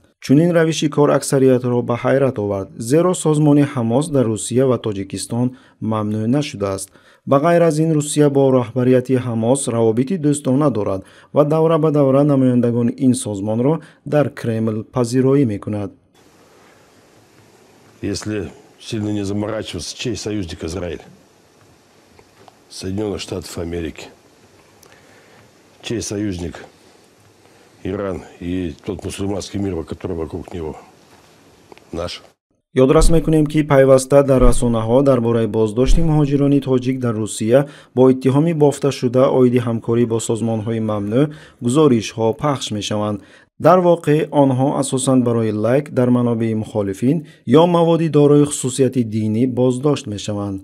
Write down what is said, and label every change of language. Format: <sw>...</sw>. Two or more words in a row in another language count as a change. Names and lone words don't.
<tg>چنین روشی کار اکثریت را به حیرت آورد، زیرا سازمان حماس در روسیه و تاجیکستان ممنوع نشده است. به غیر از این روسیه با رهبریت حماس روابط دوستانه دارد و دوره به دوره نمایندگان این سازمان را در کرمل پذیرایی می‌کند.</tg> <ru>Если сильно не заморачиваться, чей союзник Израиль? Соединенных Штатов Америки. Чей союзник Иран и тот мусульманский мир, который вокруг него? Наш.</ru> <tg>یادرس میکنیم که پیوسته در رسانه‌ها درباره بازداشت مهاجران تاجیک در روسیه با اتهام بافته شده عاید همکاری با سازمان‌های ممنوع گزارش‌ها پخش می‌شوند. در واقع آنها اساساً برای لایک در منابع مخالفین یا مواد دارای خصوصیت دینی بازداشت می‌شوند.</tg>